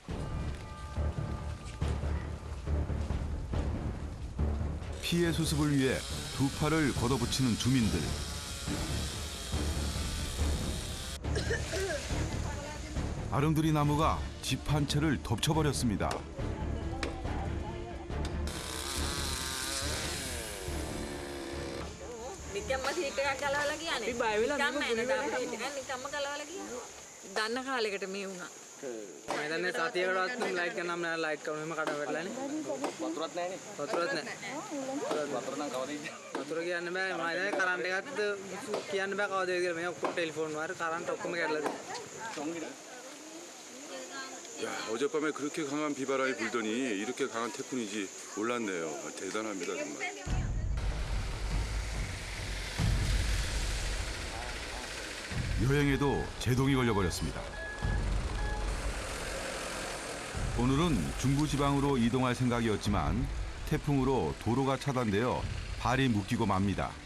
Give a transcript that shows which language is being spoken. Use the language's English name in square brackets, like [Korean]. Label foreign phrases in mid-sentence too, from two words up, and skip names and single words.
[Korean] 피해 수습을 위해 두 팔을 걷어붙이는 주민들. 아름드리 나무가 집 한 채를 덮쳐버렸습니다. [Sinhala] දන්න කාලෙකට මේ වුණා. මම දන්නේ සතියකටවත් ලයිට් ගන්නම් නෑ ලයිට් කවුරුම කඩ වැටලානේ. වතුරත් නෑනේ. වතුරත් නෑ. වතුර නම් කවද ඉන්නේ? වතුර කියන්න බෑ. මම දැන් කරන්ට් එකත් කියන්න බෑ කවද කියලා. මේ ඔක්කොම ටෙලිෆෝන් වල කරන්ට් ඔක්කොම කැඩලා තියෙනවා. [Korean] 야, 어젯밤에 그렇게 강한 비바람이 불더니 이렇게 강한 태풍인지 몰랐네요. 대단합니다, 정말. 여행에도 제동이 걸려버렸습니다. 오늘은 중부지방으로 이동할 생각이었지만 태풍으로 도로가 차단되어 발이 묶이고 맙니다.